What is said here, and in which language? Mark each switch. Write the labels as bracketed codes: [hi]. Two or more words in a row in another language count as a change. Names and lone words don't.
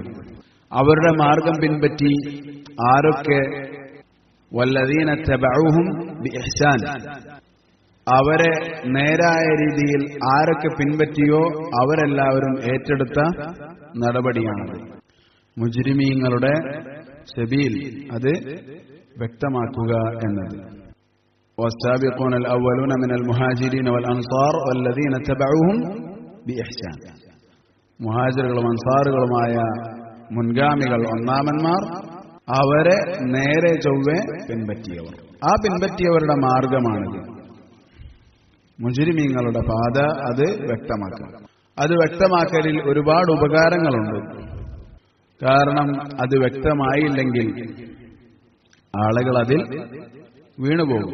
[ml] അവരുടെ മാർഗം പിൻപറ്റി ആരൊക്കെ, [ar] والذين تبعوهم بإحسان, [ml] അവരെ നേരായ രീതിയിൽ ആരൊക്കെ പിൻപറ്റിയോ അവരെല്ലാവരും ഏറ്റെടുത്ത നടപടിയാണത്. മുജ്രിമീങ്ങളുടെ സബീൽ അത് വ്യക്തമാക്കുക എന്നത്. [ar] والسابقون الأولون من المهاجرين والأنصار والذين تبعوهم بإحسان, [ml] മുഹാജിറുകളും അൻസാറുകളുമായ മുൻഗാമികൾ, ഒന്നാമന്മാർ, അവരെ നേരെ ചൊവ്വെ പിൻപറ്റിയവർ. ആ പിൻപറ്റിയവരുടെ മാർഗമാണിത്. മുജ്രിമീങ്ങളുടെ പാത അത് വ്യക്തമാക്കണം. അത് വ്യക്തമാക്കലിൽ ഒരുപാട് ഉപകാരങ്ങളുണ്ട്. കാരണം അത് വ്യക്തമായില്ലെങ്കിൽ ആളുകൾ അതിൽ വീണുപോകും.